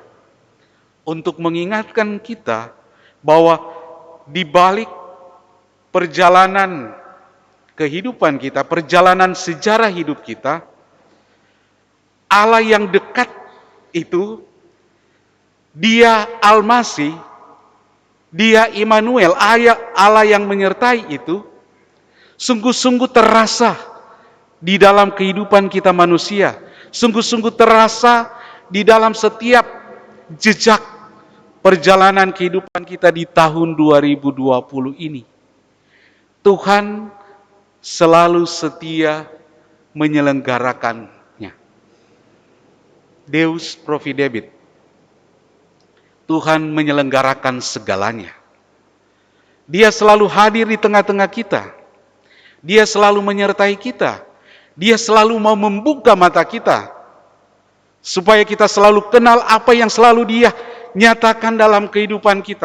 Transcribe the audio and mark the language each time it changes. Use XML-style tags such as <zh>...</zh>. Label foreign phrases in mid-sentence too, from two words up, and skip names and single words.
<id>untuk mengingatkan kita bahwa di balik perjalanan kehidupan kita, perjalanan sejarah hidup kita, Allah yang dekat itu, Dia Al-Masih, Dia Immanuel, Allah yang menyertai itu, sungguh-sungguh terasa di dalam kehidupan kita manusia. Sungguh-sungguh terasa di dalam setiap jejak perjalanan kehidupan kita di tahun 2020 ini. Tuhan selalu setia menyelenggarakannya.</id> <la>Deus Providebit.</la> <id>Tuhan menyelenggarakan segalanya. Dia selalu hadir di tengah-tengah kita. Dia selalu menyertai kita. Dia selalu mau membuka mata kita. Supaya kita selalu kenal apa yang selalu Dia nyatakan dalam kehidupan kita.</id>